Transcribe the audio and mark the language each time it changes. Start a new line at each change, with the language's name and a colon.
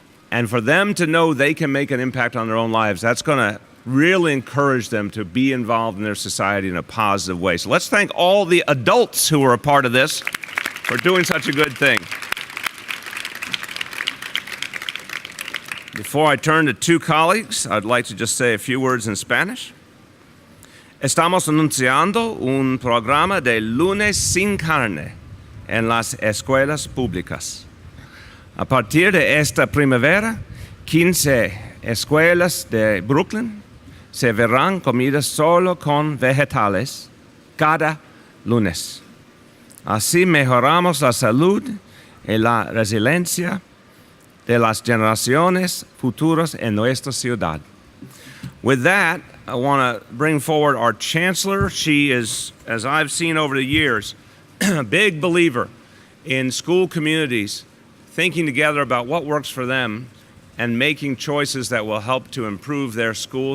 English: And for them to know they can make an impact on their own lives, that's going to really encourage them to be involved in their society in a positive way. So let's thank all the adults who are a part of this for doing such a good thing. Before I turn to two colleagues, I'd like to just say a few words in Spanish.
Spanish: Estamos anunciando un programa de lunes sin carne en las escuelas públicas. A partir de esta primavera, 15 escuelas de Brooklyn se verán comidas solo con vegetales cada lunes. Así mejoramos la salud y la resiliencia de las generaciones futuras en nuestra ciudad.
English: With that, I want to bring forward our chancellor. She is, as I've seen over the years, a big believer in school communities thinking together about what works for them and making choices that will help to improve their school.